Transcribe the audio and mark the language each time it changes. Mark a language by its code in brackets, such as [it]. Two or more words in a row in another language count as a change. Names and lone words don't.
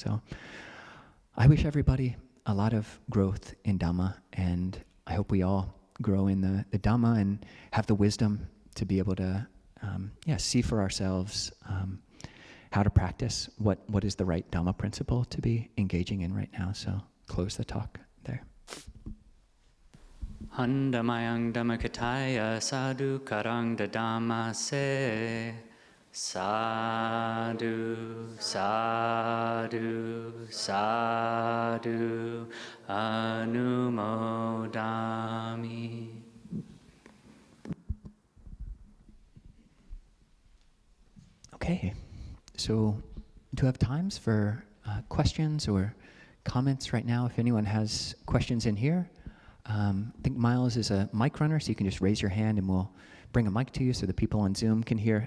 [en] So I wish everybody a lot of growth in Dhamma, and I hope we all grow in the Dhamma and have the wisdom to be able to see for ourselves how to practice what is the right Dhamma principle to be engaging in right now. So close the talk there. [pi] Handamayang Dhammakataya Sadhu Karang Dadama Se Sadhu, sadhu, sadhu, anumodami. [en] Okay, so do you have times for questions or comments right now? If anyone has questions in here, I think Miles is a mic runner, so you can just raise your hand and we'll bring a mic to you so the people on Zoom can hear.